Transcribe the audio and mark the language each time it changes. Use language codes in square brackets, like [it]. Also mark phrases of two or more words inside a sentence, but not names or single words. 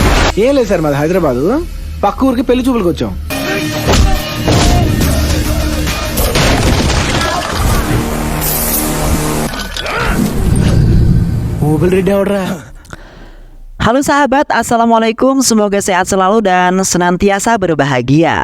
[te] ఏం లేదు సార్, మాది హైదరాబాద్. పక్క ఊరికి పెళ్లి చూపులకు వచ్చాం. Mobil Rida Ora. [id] Halo sahabat, Assalamualaikum. Semoga sehat selalu dan senantiasa berbahagia.